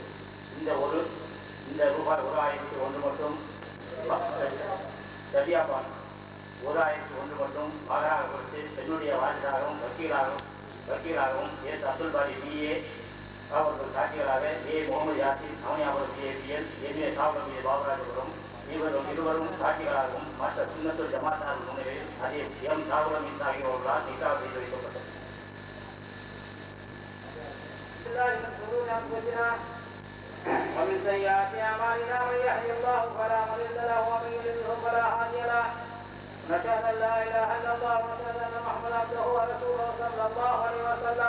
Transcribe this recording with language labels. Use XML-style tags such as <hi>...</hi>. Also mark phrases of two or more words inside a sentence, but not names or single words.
<ta>இந்த ரூபாய் 1001 மட்டும் சபியா பானு 1001 மட்டும் மகராக கொடுத்து பெண்ணுடைய வாரிசாகவும் வக்கீலாகவும் எஸ் அப்துல் பாரி பிஏ அவர்கள் சாட்சிகளாக ஏ முகமது யாசின் அவனியாபுரம் பிஏபிஎல் எம்ஏ சாவரம் பாபராஜபுரம் இருவரும் சாட்சிகளாகவும் மற்ற சுண்ணத்துல் ஜமாத்தார் முன்னிலையில் அதே எம் சாவரம் ஆகியோர்களால் நிக்காக செய்து வைக்கப்பட்டது.</ta> <ar>ومن سيئات أعمالنا من يهده الله فلا مضل له ومن يضلل فلا هادي له نشهد أن لا إله إلا الله ونشهد أن محمدا عبده ورسوله صلى الله عليه وسلم.</ar>